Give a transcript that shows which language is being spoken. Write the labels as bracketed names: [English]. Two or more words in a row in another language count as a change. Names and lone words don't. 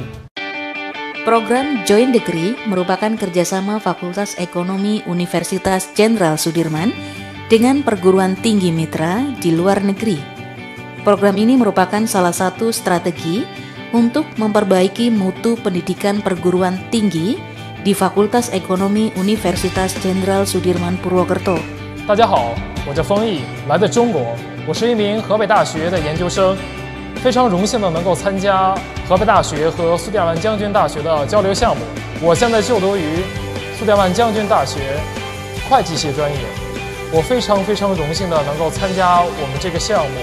[Indonesian] Program Joint Degree merupakan kerjasama Fakultas Ekonomi Universitas Jenderal Sudirman dengan perguruan tinggi mitra di luar negeri. Program ini merupakan salah satu strategi untuk memperbaiki mutu pendidikan perguruan tinggi di Fakultas Ekonomi Universitas Jenderal Sudirman Purwokerto. [Chinese] 大家好，我叫封毅，来自中国，我是一名河北大学的研究生，非常荣幸的能够参加河北大学和苏甸湾将军大学的交流项目。我现在就读于苏甸湾将军大学会计系专业，我非常荣幸的能够参加我们这个项目。